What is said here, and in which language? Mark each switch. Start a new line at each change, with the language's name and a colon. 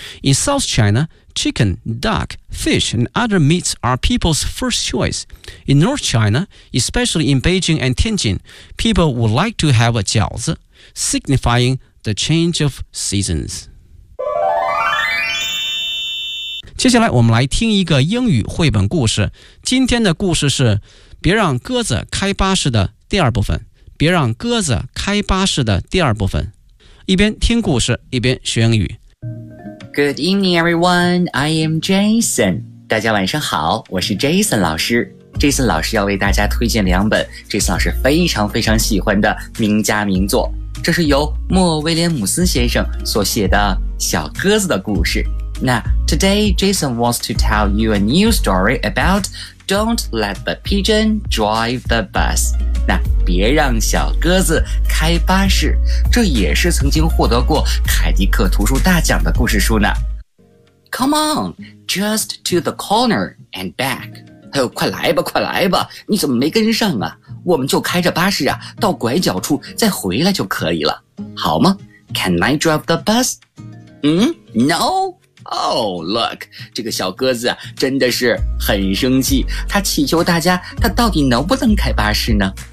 English: In South China,Chicken, duck, fish, and other meats are people's first choice. In North China, especially in Beijing and Tianjin, people would like to have a 饺子, signifying the change of seasons.
Chinese: 接下来我们来听一个英语绘本故事。今天的故事是《别让鸽子开巴士》的第二部分。别让鸽子开巴士的第二部分。一边听故事，一边学英语。
English: Good evening, everyone. I am Jason.
Chinese: 大家晚上好，我是 Jason 老师。 Jason 老师要为大家推荐两本 Jason 老师非常非常喜欢的名家名作。这是由莫威廉姆斯先生所写的《小鸽子的故事》。
English: 那 today Jason wants to tell you a new story about Don't Let the Pigeon Drive the Bus.
Chinese: 那别让小鸽子开巴士，这也是曾经获得过凯迪克图书大奖的故事书呢。
English: Come on, just to the corner and back.
Chinese: 哎呦，快来吧，快来吧，你怎么没跟上啊？我们就开着巴士啊，到拐角处再回来就可以了，好吗？
English: Can I drive the bus? No?
Chinese: Oh, look, 这个小鸽子真的是很生气，他祈求大家他到底能不能开巴士呢？